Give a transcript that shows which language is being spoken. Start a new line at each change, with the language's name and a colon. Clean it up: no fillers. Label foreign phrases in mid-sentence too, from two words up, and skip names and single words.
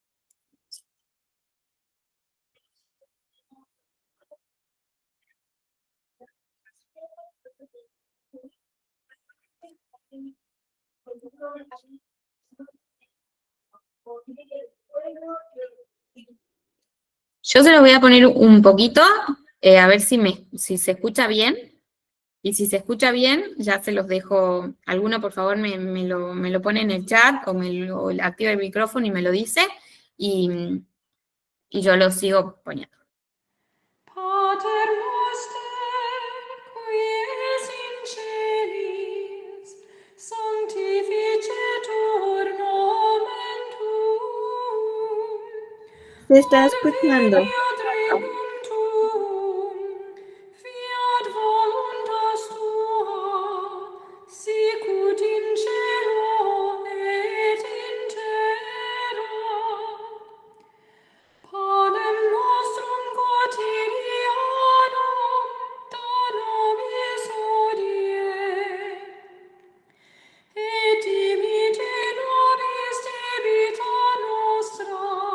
Spanish: Yo se los voy a poner un poquito, a ver si se escucha bien. Y si se escucha bien, ya se los dejo. Alguno, por favor, me lo pone en el chat o activa el micrófono y me lo dice. Y yo lo sigo poniendo.
Latin: Pater noster, qui es in celis, sanctificetur nomen tuum.
Spanish: Se está escuchando.
Latin: Fiat regnum tuum, fiat voluntas tua, sicut in cielo et in terra. Panem nostrum quotidianum da nobis hodie, et dimitte nobis debita nostra,